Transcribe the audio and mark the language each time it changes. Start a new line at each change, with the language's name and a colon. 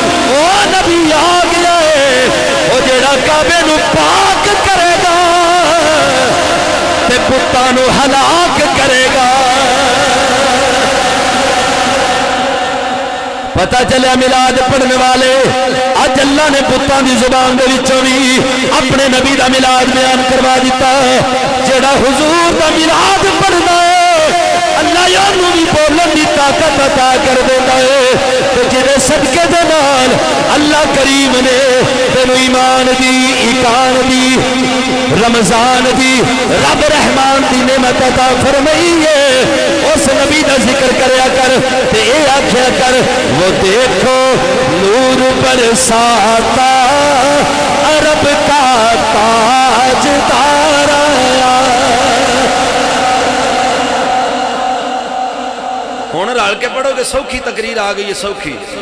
Punjabi: او نبی آ گیا ہے او جڑا کعبے نو پاک کرے گا تے بتاں نو ہلاک کرے گا. پتہ چلیا ملاد پڑھنے والے اج اللہ نے بتاں دی زبان دے وچوں وی اپنے نبی دا ملاد بیان کروا دیتا. جڑا حضور دا ملاد پڑھدا ہے اللہ یانو بھی بولن دی طاقت عطا کر دیتا ہے. تو جدے صدقے دے نال اللہ کریم نے تینو ایمان دی ایقان دی رمضان دی رب رحمان دی نعمت عطا فرمائی ہے. اس نبی دا ذکر کریا کر تے اے آکھیا کر
Urdu: وہ دیکھو نور برساتا عرب کا تاج دار آیا.
Punjabi: ہون رال کے پڑھو گے سوکھی تقریر آ گئی ہے سوکھی